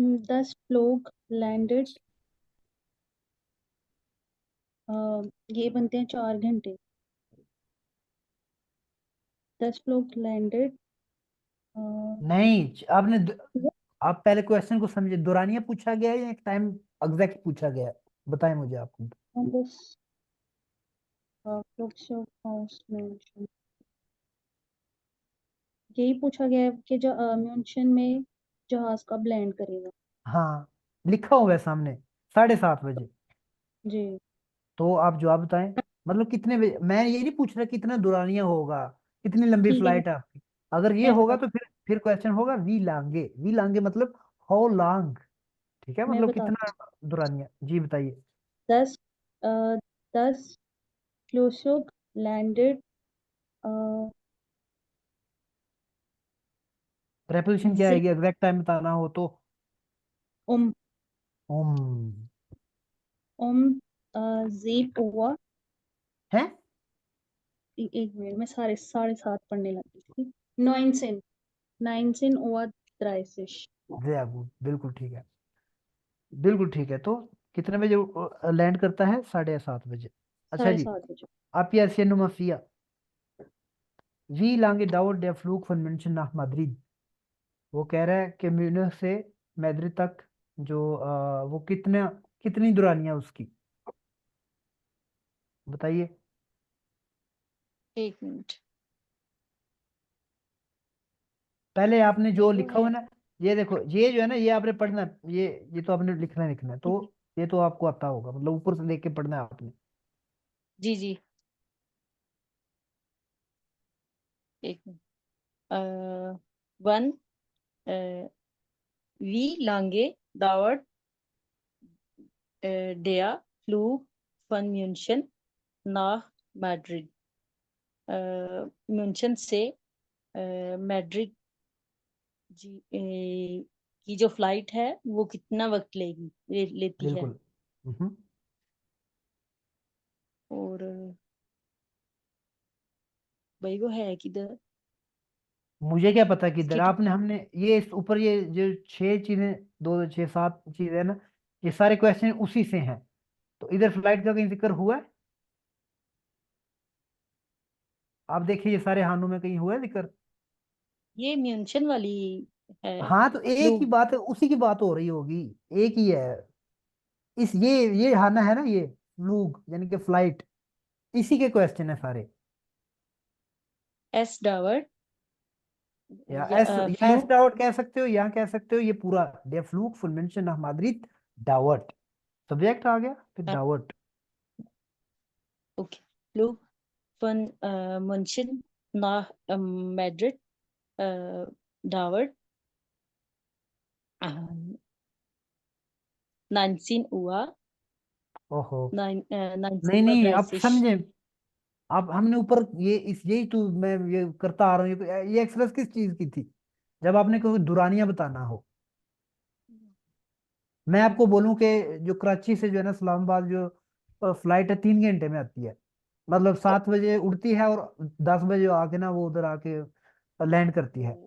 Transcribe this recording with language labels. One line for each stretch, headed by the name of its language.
Hindi: 10 लोग लैंडेड, ये बनते हैं 4 घंटे। 10 लोग लैंडेड, नहीं, आप पहले क्वेश्चन को समझे, दुरानिया पूछा गया है या एक टाइम एग्जैक्ट पूछा गया है, बताएं मुझे आपको।
English: on this
German: Flugzeug aus München.
Hindi: यही पूछा गया है कि जो म्यूनशन में जहाज कब लैंड करेगा। हाँ, लिखा हुआ है सामने 7:30 बजे। जी तो आप जवाब बताएं, मतलब कितने बजे। मैं ये नहीं पूछ रहा कितना दुरानिया होगा, कितनी लंबी ठीक है, फ्लाइट है आपकी। अगर ये मैं होगा बता तो फिर क्वेश्चन होगा वी लांगे। वी लांगे मतलब हाउ लॉन्ग, ठीक है, मैं मतलब बताती कितना दुरानिया। जी बताइए। 10 10 फ्लूसुग लैंडेड प्रेपोजिशन क्या आएगी एग्जैक्ट टाइम बताना हो तो? um um
German: um 7 Uhr।
Hindi: है। एक मिनट में 7:30 पढ़ने लगी थी।
German: 19 Uhr 30।
Hindi: वेरी गुड, बिल्कुल ठीक है, बिल्कुल ठीक है। तो कितने बजे लैंड करता है? 7:30 बजे। अच्छा साढ़े जी, सात बजे आप ये
German: erzählen Nummer 4. Wie lange dauert der Flug von München nach Madrid?
Hindi: वो कह रहा है कि म्यूनिख से मैद्रिद तक जो वो कितनी दुरानियां उसकी, बताइए। एक मिनट। पहले आपने ये जो वो लिखा है। हुआ है ना, ये देखो, ये जो है ना, ये आपने पढ़ना है, ये तो आपने लिखना है, तो ये तो आपको आता होगा, मतलब ऊपर से देख के पढ़ना है आपने। जी जी, एक minute.
German: वन wie lange dauert der Flug von München nach Madrid?
Hindi: म्यूनशन से मैड्रिड की जो फ्लाइट है वो कितना वक्त लेती है। बिल्कुल। हम्म। और भाई वो है किधर। मुझे क्या पता किधर इसकी आपने, हमने ये इस ऊपर ये जो 6 चीजें, 2 6 7 चीजें है ना, ये सारे क्वेश्चन उसी से हैं। तो इधर फ्लाइट का कहीं जिक्र हुआ है? आप देखिए ये सारे हानों में कहीं हुआ है जिक्र? ये म्यूनशन वाली है। हाँ, तो एक ही फ्लू बात है, उसी की बात हो रही होगी, एक ही है। इस ये हाना है ना, ये फ्लूग यानी कि फ्लाइट, इसी के क्वेश्चन है सारे। एस डावर या फ्लू। एस डाउट कह सकते हो, या कह सकते हो ये पूरा
German: der Flug von München nach Madrid dauert।
Hindi: Subject आ गया फिर डावर्ट।
German: ओके, फ्लू von München nach Madrid dauert 19 Uhr
Hindi: ओहो, 19 नहीं
German: Uhr
Hindi: नहीं, आप 30। समझे। आप हमने ऊपर यही तो मैं ये करता आ रहा हूँ, ये एक्सप्रेस किस चीज की थी? जब आपने कोई दुरानियां बताना हो, मैं आपको बोलूं कि जो कराची से जो है ना इस्लामाबाद जो फ्लाइट है 3 घंटे में आती है, मतलब 7 बजे उड़ती है और 10 बजे आके ना वो उधर आके लैंड करती है।